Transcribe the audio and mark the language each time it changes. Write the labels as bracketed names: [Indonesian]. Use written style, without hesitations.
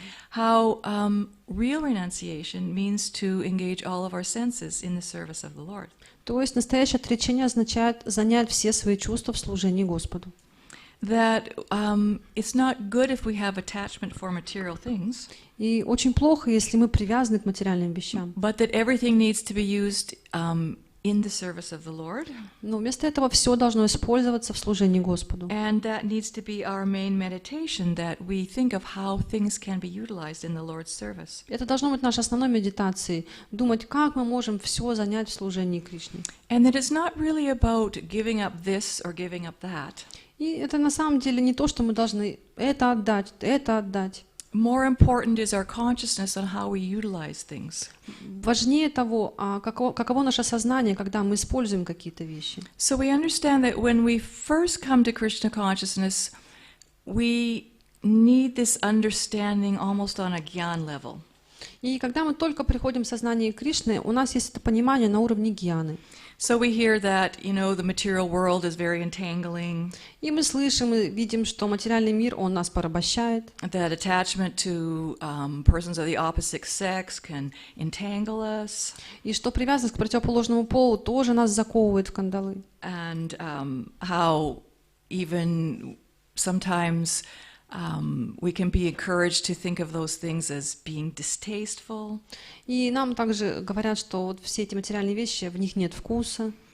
[English] How real renunciation means to engage all of our senses in the service of the Lord. [Russian] То есть настоящее отречение означает занять все свои чувства в служении Господу. [English] That it's not good if we have attachment for material things. [Russian] И очень плохо, если мы привязаны к материальным вещам. [English] But that everything needs to be used in the service of the Lord. [Russian] Но вместо этого все должно использоваться в служении Господу. [English] And that needs to be our main meditation, that we think of how things can be utilized in the Lord's service. [Russian] Это должно быть нашей основной медитацией. Думать, как мы можем все занять в служении Кришне. [English] And that it's not really about giving up this or giving up that. [Russian] И это на самом деле не то, что мы должны это отдать, это отдать. [English] More important is our consciousness on how we utilize things. [Russian] Важнее того, каково наше сознание, когда мы используем какие-то вещи. [English] So we understand that when we first come to Krishna consciousness, we need this understanding almost on a gyan level. [Russian] И когда мы только приходим в сознание Кришны, у нас есть это понимание на уровне гьяны. [English] So we hear that, the material world is very entangling. [Russian] И мы слышим и видим, что материальный мир, он нас порабощает. [English] That attachment to persons of the opposite sex can entangle us. [Russian] И что привязанность к противоположному полу тоже нас заковывает в кандалы. [English] And how even sometimes we can be encouraged to think of those things as being distasteful. [Russian] И нам также говорят, что вот все эти материальные вещи, в них нет вкуса.